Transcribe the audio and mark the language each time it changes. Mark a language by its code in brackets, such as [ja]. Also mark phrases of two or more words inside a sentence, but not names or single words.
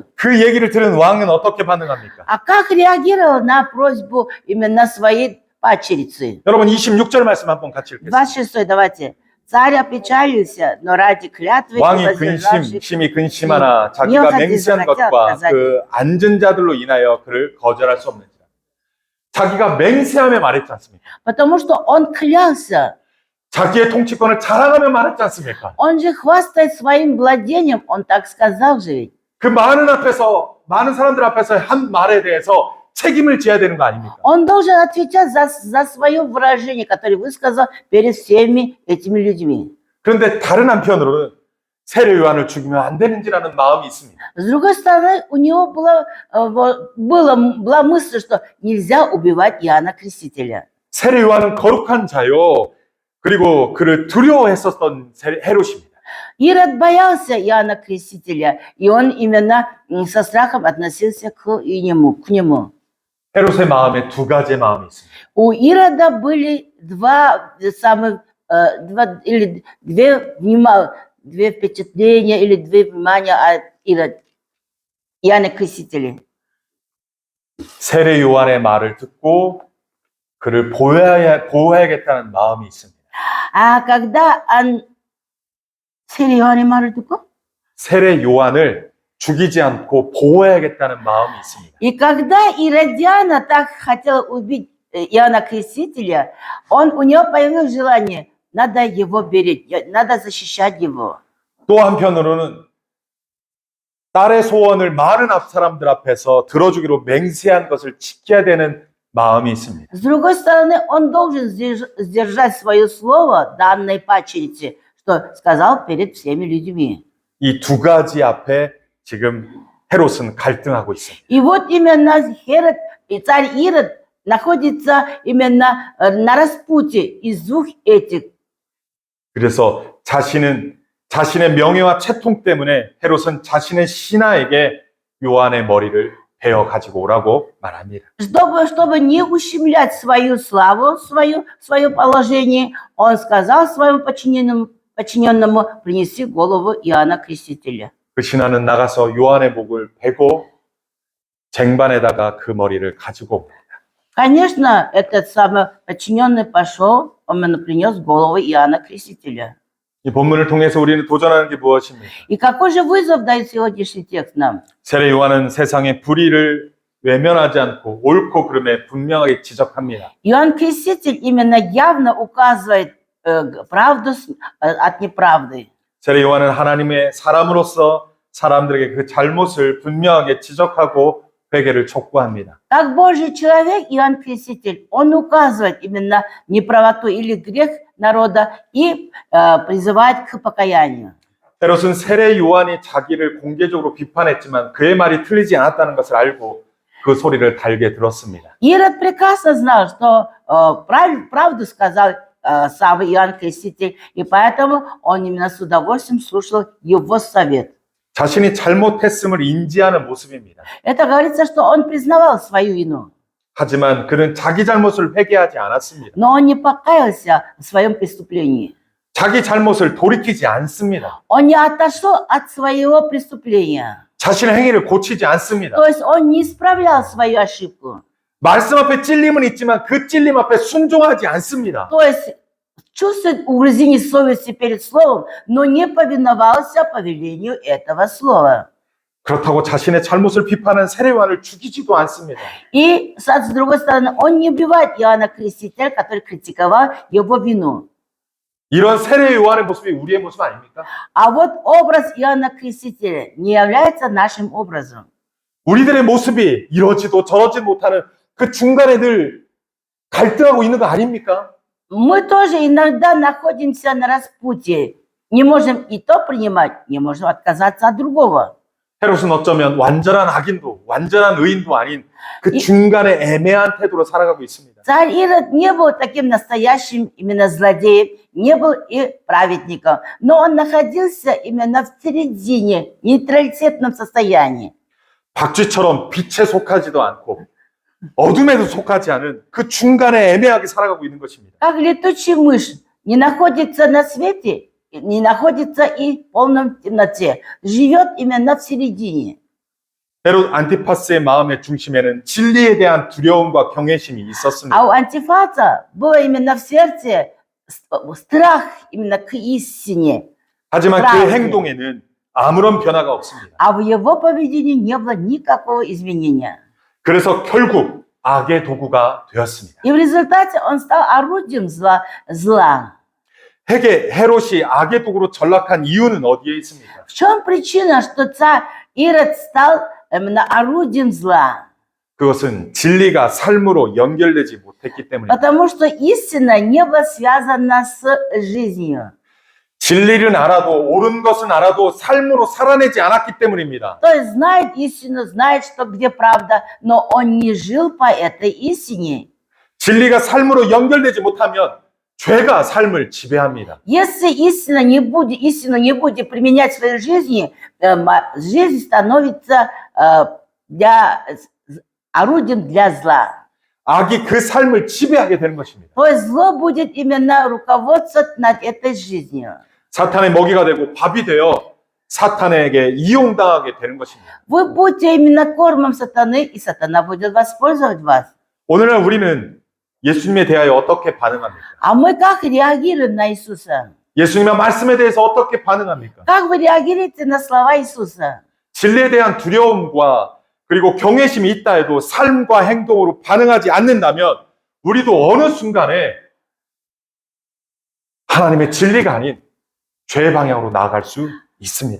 [ko] 그 얘기를 들은 왕은 어떻게 반응합니까? [ru] А как реагировал на просьбу именно своей падчерицы? [ko] 여러분 26절 말씀 한번 같이 읽겠습니다. 26, [ru] давайте. Царь опечалился, но ради клятвы [ko] 왕이 [ru] воздержавших [ko] 심히 근심하나 자기가 맹세한 것과 그 앉은 자들로 인하여 그를 거절할 수 없는지라. 자기가 맹세하며 말했지 않습니까? [ru] Потому что он клялся. [ko] 자기의 통치권을 자랑하며 말했지 않습니까? [ru] Он же хвастает своим владением, он так сказал же ведь. [ko] 그 많은 사람들 앞에서 한 말에 대해서 책임을 져야 되는 거 아닙니까? [ru] Он должен отвечать за свое выражение, которое высказал перед всеми этими людьми. [ko] 그런데 다른 한편으로는 세례 요한을 죽이면 안 되는지라는 마음이 있습니다. [ru] С другой стороны, у него была мысль, что нельзя убивать Иоанна Крестителя. [ko] 세례 요한은 거룩한 자요. 그리고 그를 두려워했었던 헤롯입니다. [ru] Ирод боялся Иоанна Крестителя, и он именно со страхом относился к нему. [ko] 헤롯의 마음에 두 가지의 마음이 있습니다. [ru] У Ирода были две впечатления или две внимания от Иоанна Крестителя. [ko] 세례 요한의 말을 듣고 그를 보호해야겠다는 마음이 있습니다. [ru] А когда [ko] 세례 요한을 죽이지 않고 보호해야겠다는 마음이 있습니다. [ru] И когда Иродиана так хотела убить Иоанна Крестителя, у него появилось желание, надо его беречь, надо защищать его. [ko] 또 한편으로는 딸의 소원을 많은 사람들 앞에서 들어주기로 맹세한 것을 지켜야 되는 마음이 있습니다. [ru] С другой стороны, он должен сдержать свое слово данной пачерице, что сказал перед всеми людьми. [ko] 이 두 가지 앞에 지금 헤롯은 갈등하고 있습니다. [ru] И вот именно Херод и царь Ирод находится именно на распутье из двух этих. [ko] 그래서 자신의 명예와 채통 때문에 헤롯은 자신의 신하에게 요한의 머리를 베어 가지고 오라고 말합니다. [ru] Чтобы не ущемлять свою славу, свое положение, он сказал своему подчиненному принеси голову Иоанна Крестителя. [ko] 그 신하는 나가서 요한의 목을 베고 쟁반에다가 그 머리를 가지고 옵니다. [ru] Конечно, этот самый подчиненный пошел, он принес голову Иоанна Крестителя. [ko] 이 본문을 통해서 우리는 도전하는 게 무엇입니까? [ru] И какой же вызов дает сегодняшний текст нам? [ko] 세례 요한은 세상의 불의를 외면하지 않고 옳고 그름에 분명하게 지적합니다. [ru] Иоанн Креститель именно явно указывает правду от неправды. [ko] 세례 요한은 하나님의 사람으로서 사람들에게 그 잘못을 분명하게 지적하고 회개를 촉구합니다. [ru] Как Божий человек, Иоанн Креститель, он указывает именно неправоту или грех народа и призывает к покаянию. [ko] 헤롯은 세례 요한이 자기를 공개적으로 비판했지만 그의 말이 틀리지 않았다는 것을 알고 그 소리를 달게 들었습니다. [ru] Ирод прекрасно знал, что правду сказал сам Иоанн Креститель, и поэтому он именно с удовольствием слушал его совет. [ko] 자신이 잘못했음을 인지하는 모습입니다. [ru] Это говорится, что он признавал свою вину. [ko] 하지만 그는 자기 잘못을 회개하지 않았습니다. [ru] Но он не покаялся в своем преступлении. [ko] 자기 잘못을 돌이키지 않습니다. [ru] Он не отошел от своего преступления. [ko] 자신의 행위를 고치지 않습니다. [ru] То есть он не исправлял свою ошибку. [ko] 말씀 앞에 찔림은 있지만 그 찔림 앞에 순종하지 않습니다. [ru] То есть чувствует угрызение совести перед словом, но не повиновался повелению этого слова. [ko] 그렇다고 자신의 잘못을 비판한 세례 요한을 죽이지도 않습니다. [ru] И, с другой стороны, он не убивает Иоанна Крестителя, который критиковал его вину. [ko] 이런 세례 요한의 모습이 우리의 모습 아닙니까? [ru] А вот образ Иоанна Крестителя не является нашим образом. [ko] 우리들의 모습이 이러지도 저러지 못하는 그 중간에 늘 갈등하고 있는 거 아닙니까? [ru] Мы тоже иногда находимся на распутье. Не можем и то принимать, не можем отказаться от другого. [ko] 헤롯은 어쩌면 완전한 악인도 완전한 의인도 아닌 그 중간에 애매한 태도로 살아가고 있습니다. [ru] Царь Ирод не был таким настоящим именно злодеем, не был и праведником, но он находился именно в середине, нейтралитетном состоянии. [ko] 박쥐처럼 빛에 속하지도 않고 어둠에도 속하지 않은 그 중간에 애매하게 살아가고 있는 것입니다. [ru] Как летучая мышь не находится на свете, не находится и в полном темноте, живет именно в середине. [ko] 헤롯 안티파스의 마음의 중심에는 진리에 대한 두려움과 경외심이 있었습니다. [ru] А у Антифата было именно в сердце страх именно к истине. [ko] 하지만 그 행동에는 아무런 변화가 없습니다. [ru] А в его поведении не было никакого изменения. [ko] 그래서 결국 악의 도구가 되었습니다. [ru] И в результате он стал орудием зла. [ko] 헤롯이 악의 도구로 전락한 이유는 어디에 있습니까? [ru] В чем причина, что царь Ирод стал именно орудием зла? [ko] 그것은 진리가 삶으로 연결되지 못했기 때문입니다. [ru] Потому что истина не была связана с жизнью. [ko] 진리는 알아도 옳은 것은 알아도 삶으로 살아내지 않았기 때문입니다. [ru] То есть знает истину, знает, что где правда, но он не жил по этой истине. [ko] 진리가 삶으로 연결되지 못하면 죄가 삶을 지배합니다. [ru] Если истину не будет применять в своей жизни, жизнь становится орудием для зла. [ko] 악이 그 삶을 지배하게 되는 것입니다. [ru] То есть зло будет именно руководствовать над этой жизнью. [ko] 사탄의 먹이가 되고 밥이 되어 사탄에게 이용당하게 되는 것입니다. [ru] Вы будете именно кормом сатаны, и сатана будет воспользовать вас. [ko] 오늘날 우리는 예수님에 대하여 어떻게 반응합니까? [ru] А мы как реагируем на Иисуса? [ko] 예수님의 말씀에 대해서 어떻게 반응합니까? [ru] Как вы реагируете на слова Иисуса? [ko] 진리에 대한 두려움과 그리고 경외심이 있다 해도 삶과 행동으로 반응하지 않는다면 우리도 어느 순간에 하나님의 진리가 아닌 죄의 방향으로 나아갈 수 있습니다.